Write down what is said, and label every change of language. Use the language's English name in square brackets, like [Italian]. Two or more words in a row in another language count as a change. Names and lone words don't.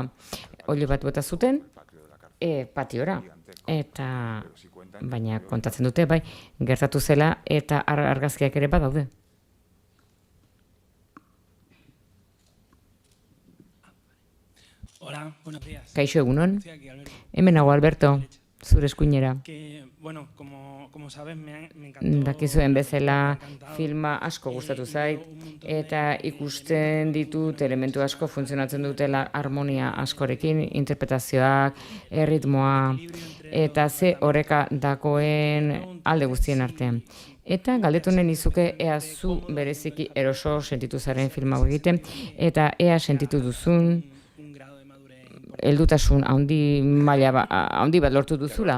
[Basque] Olio bat bota zuten, patiora. Eta, baina kontatzen dute, bai, gertatu zela eta argazkiak ere badaude. [Spanish] Hola, buenos días. [Basque] Kaixo egunon, hemen nago Alberto, zure eskuinera. [Spanish] Bueno, como sabes, me encantó. [Basque] Dakizuen bezala filma asko gustatu zait, eta ikusten ditut elementu asko funtzionatzen dutela harmonia askorekin, interpretazioak, erritmoa, eta ze oreka dagoen alde guztien artean. Eta galdetunen izuke ea zu bereziki eroso sentitu zaren filma hau egiten, eta ea sentitu duzun heldutasun handi bat lortu duzula.